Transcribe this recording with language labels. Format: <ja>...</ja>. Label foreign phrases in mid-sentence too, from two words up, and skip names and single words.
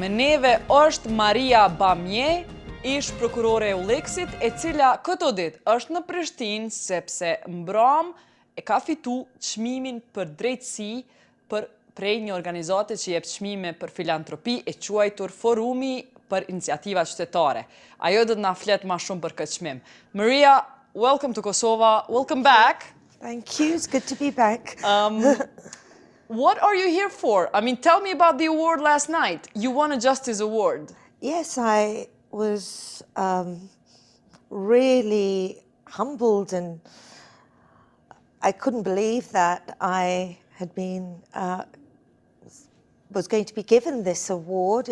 <sq>Me neve është Maria Bamieh, ish-prokurore e EULEX-it, e cila këto ditë është në Prishtinë sepse mbram e ka fitu çmimin për drejtësi prej një organizate që jep çmime për filantropi e quajtur Forumi për Iniciativa Qytetare. Ajo do të na flet më shumë për këtë çmim.</sq> <en>Maria, welcome to Kosovo. Welcome back. Thank you. It's good to be back. What are you here for? I mean, tell me about the award last night. You won a Justice Award. Yes, I was really humbled, and I couldn't believe that I had been was going to be given this award.</en>